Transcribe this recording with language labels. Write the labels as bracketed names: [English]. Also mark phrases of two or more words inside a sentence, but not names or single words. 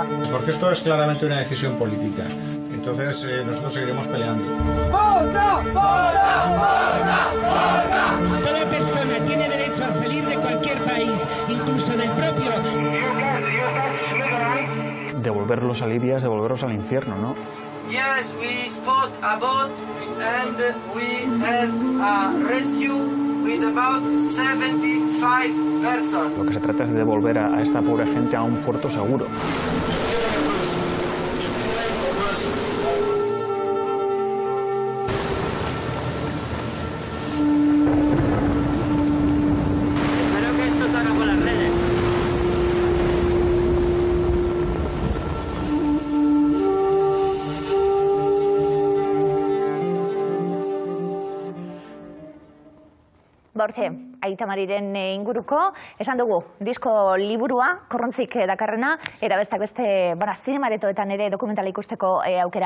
[Spanish] Porque esto es claramente una decisión política. Entonces nosotros seguiremos peleando. ¡Bosa! ¡Bosa! ¡Bosa! ¡Bosa! Toda persona tiene derecho a salir de cualquier país, incluso del propio. Devolverlos a Libia es devolverlos al infierno, ¿no? [English] Yes, we spot a boat and we had a rescue with about 75 persons. [Spanish] Lo que se trata es de devolver a esta pobre gente a un puerto seguro. Espero que esto salga por las redes. [Basque] Hortxe, Aita Mariren inguruko, esan dugu, disko liburua, korrontzik dakarrena, eta bestak beste, zinemaretoetan ere dokumentala ikusteko aukera.